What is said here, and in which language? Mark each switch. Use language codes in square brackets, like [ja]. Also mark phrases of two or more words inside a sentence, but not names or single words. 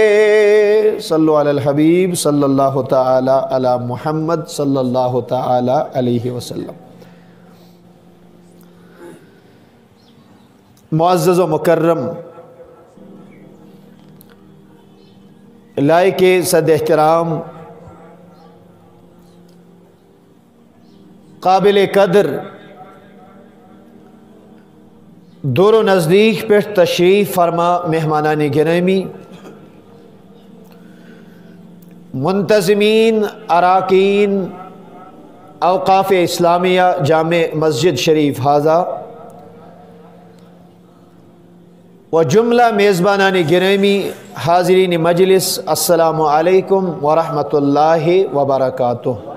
[ar] صلو علی الحبیب صلی اللہ تعالی علی محمد صلی اللہ تعالی علیہ وسلم۔ [ur] معزز و مکرم لائق صد احترام، قابل قدر دور و نزدیک پہ تشریف فرما مہمانان گرامی، منتظمین اراکین اوقاف اسلامیہ جامع مسجد شریف حاضہ و جملہ میزبانان گرامی، حاضرین مجلس، [ar] السلام علیکم ورحمۃ اللہ وبرکاتہ۔